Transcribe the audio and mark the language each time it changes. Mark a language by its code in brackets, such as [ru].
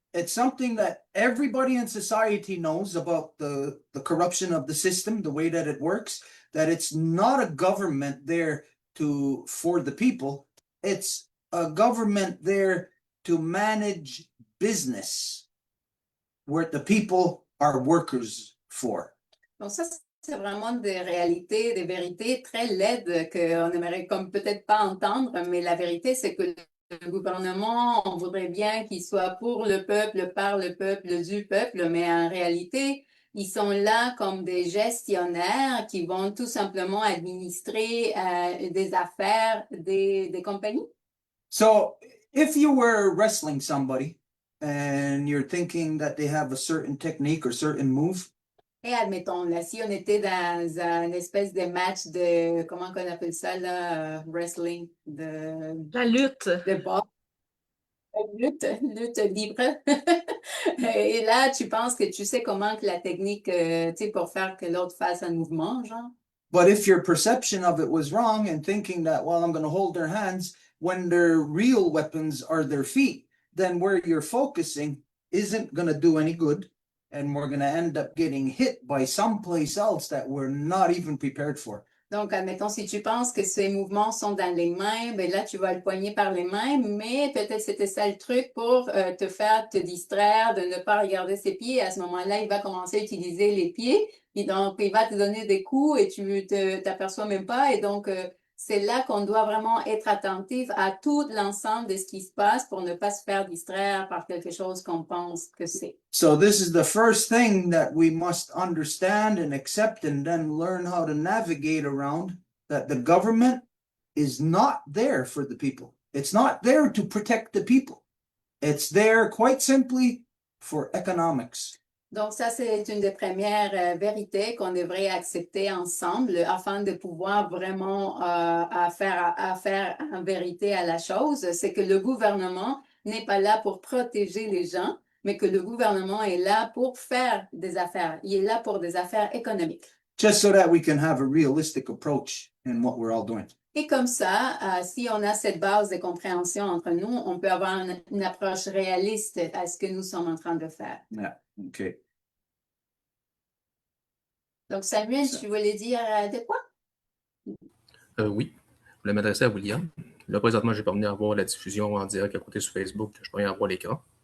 [en] It's something that everybody in society knows about the corruption of the system, the way that it works, that it's not a government there for the people. It's a government there to manage business where the people are workers for. Donc ça, c'est vraiment des réalités, des vérités très laides qu'on aimerait comme peut-être pas entendre, mais la vérité, c'est que le gouvernement, on voudrait bien qu'il soit pour le peuple, par le peuple, du peuple, mais en réalité, ils sont là comme des gestionnaires qui vont tout simplement administrer des affaires des compagnies. So if you were wrestling somebody and you're thinking that they have a certain technique or certain move, [fr] Et admettons, là, si on était dans une espèce de match de, comment on appelle ça, là, wrestling, La lutte. De boxe, lutte libre. Et là, tu penses que tu sais comment que la technique, tu sais, pour faire que l'autre fasse un mouvement, genre. [en] but if your perception of it was wrong and thinking that, well, I'm going to hold their hands when their real weapons are their feet, then where you're focusing isn't going to do any good. And we're going to end up getting hit by someplace else that we're not even prepared for. [fr] Donc, admettons, si tu penses que ces mouvements sont dans les mains, ben là, tu vas le poigner par les mains, mais peut-être c'était ça le truc pour te faire te distraire, de ne pas regarder ses pieds. À ce moment-là, il va commencer à utiliser les pieds. Et donc, il va te donner des coups et tu t'aperçois même pas. Et donc, c'est là qu'on doit vraiment être attentif à tout l'ensemble de ce qui se passe pour ne pas se faire distraire par quelque chose qu'on pense que c'est. [en] So this is the first thing that we must understand and accept, and then learn how to navigate around, that the government is not there for the people. It's not there to protect the people. It's there quite simply for economics. [fr] Donc, ça, c'est une des premières vérités qu'on devrait accepter ensemble afin de pouvoir vraiment faire en vérité à la chose. C'est que le gouvernement n'est pas là pour protéger les gens, mais que le gouvernement est là pour faire des affaires. Il est là pour des affaires économiques. [en] Just so that we can have a realistic approach in what we're all doing. [fr] Et comme ça, si on a cette base de compréhension entre nous, on peut avoir une approche réaliste à ce que nous sommes en train de faire. [en] Yeah, okay. [fr] Donc, Samuel, tu voulais dire de quoi? Oui, je voulais m'adresser à William. Là, présentement, j'ai pas venu à voir la diffusion en direct à côté sur Facebook. Je peux rien voir l'écran.